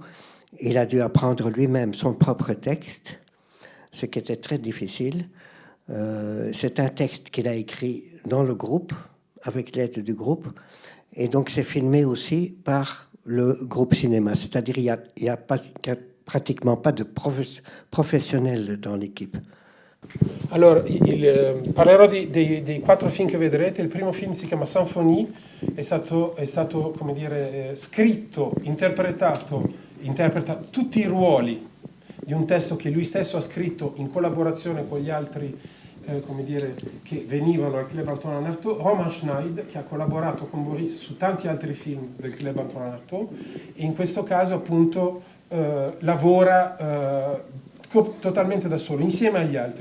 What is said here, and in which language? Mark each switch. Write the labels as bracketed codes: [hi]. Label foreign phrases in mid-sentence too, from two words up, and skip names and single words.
[fr] Il a dû apprendre lui-même son propre texte, ce qui était très difficile. C'est un texte qu'il a écrit dans le groupe, avec l'aide du groupe, et donc c'est filmé aussi par le groupe cinéma. C'est-à-dire qu'il n'y a pratiquement pas de professionnels dans l'équipe. [it] Allora, parlerò dei 4 film che vedrete. Il primo film si chiama Symphonie, è stato come dire, scritto, interpreta tutti i ruoli di un testo che lui stesso ha scritto in collaborazione con gli altri come dire, che venivano al Club Antonin Artaud, Romain Schneid, che ha collaborato con Boris su tanti altri film del Club Antonin Artaud, e in questo caso appunto lavora totalmente da solo, insieme agli altri.